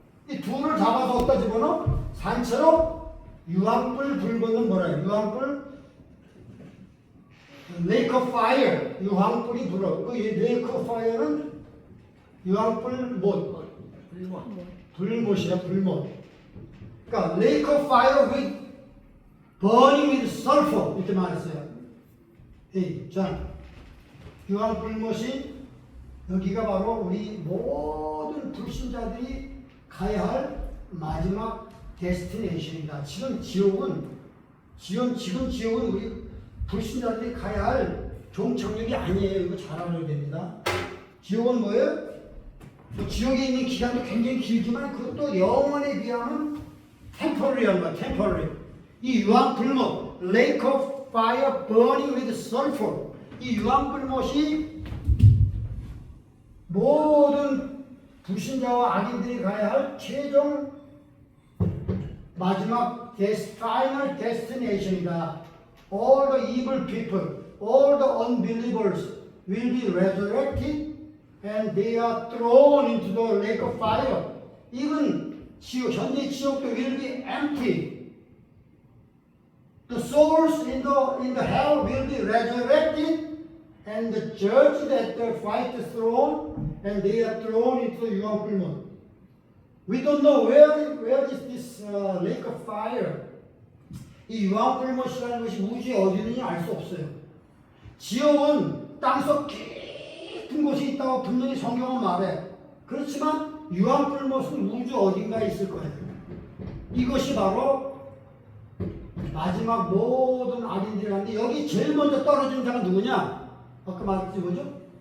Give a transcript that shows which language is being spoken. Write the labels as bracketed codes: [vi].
[ko] 이 둘을 잡아서 어디다 집어넣어? 산채로 유황불 불고는 뭐라 유황불 레이크 오브 파이어. 유황불이 불어. 그 레이크 오브 파이어는 유황불 못. 불못이야, 불못. 그러니까 [en] lake of fire with burning with sulfur [ko] 이렇게 말했어요. 자, 유황불못이 여기가 바로 우리 모든 불신자들이 가야 할 마지막 데스티네이션이다. 지금 지옥은 우리 불신자들이 가야 할 종착역이 아니에요. 이거 잘 알아야 됩니다. 지옥은 뭐예요? 지옥에 있는 기간도 굉장히 길지만 그것도 영원에 비하면 템퍼러리한 거야. 템퍼러리. 이 유황불못, [en] lake of fire burning with sulfur. [ko] 이 유황불못이 모든 불신자와 악인들이 가야 할 최종 마지막 [en] final destination [ko] 이다. [en] All the evil people, all the unbelievers will be resurrected and they are thrown into the lake of fire. Even [ko] 지옥, 현재 지옥도 [en] will be empty. The souls in the hell will be resurrected and judged at the white throne, and they are thrown into the 유황불못. We don't know where is this lake of fire. [ko] 이 유황불못이라는 것이 우주에 어디 있는지 알 수 없어요. 지옥은 땅속 깊은 곳에 있다고 분명히 성경은 말해. 그렇지만 유황불못은 우주 어딘가에 있을 거예요. 이것이 바로 마지막 모든 악인들이 하는데 여기 제일 먼저 떨어진 자가 누구냐? 아까 말했지 뭐죠?